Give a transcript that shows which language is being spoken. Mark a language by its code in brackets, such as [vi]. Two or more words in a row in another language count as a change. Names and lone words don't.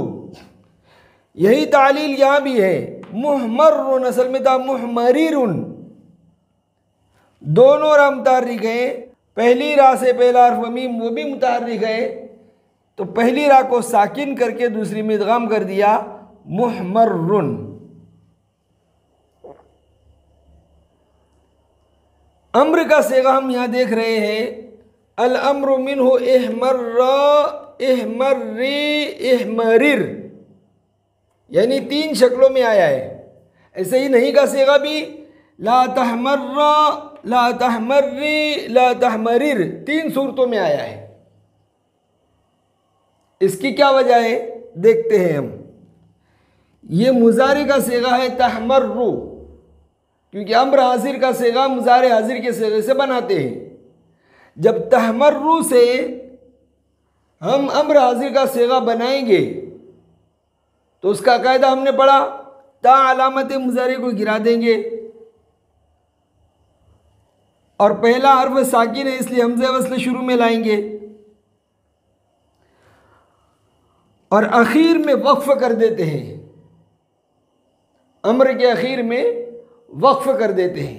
[ur] یہی تعلیل یہاں بھی ہے، محمرٌّ اصل میں تھا محمرِرٌ، دونوں را متحرک ہے، پہلی را سے پہلا حرف میم وہ بھی متحرک ہے، تو پہلی را کو ساکن کر کے دوسری میں ادغام کر دیا، محمرٌّ. امر کا صیغہ ہم یہاں دیکھ رہے ہیں, [ar] الأمر منه احمرَّ احمرِّي احمرِرْ, [ur] یعنی 3 شکلوں میں آیا ہے. ایسے ہی نہی کا صیغہ بھی [ar] لا تحمرَّ لا تحمرِّي لا تحمرِرْ [ur] 3 صورتوں میں آیا ہے. اس کی کیا وجہ ہے دیکھتے ہیں ہم. یہ مضارع کا صیغہ ہے تحمرُّ، کیونکہ امر حاضر کا صیغہ مضارع حاضر کے صیغے سے بناتے ہیں. جب تحمرُّ سے ہم امر حاضر کا صیغہ بنائیں گے تو اس کا قاعدہ ہم نے پڑھا، تا علامت مضارع کو گرا دیں گے اور پہلا حرف ساکن ہے اس لیے ہمزہ وصل شروع میں لائیں گے اور آخر میں وقف کر دیتے ہیں، امر کے آخر میں وقف کر دیتے ہیں.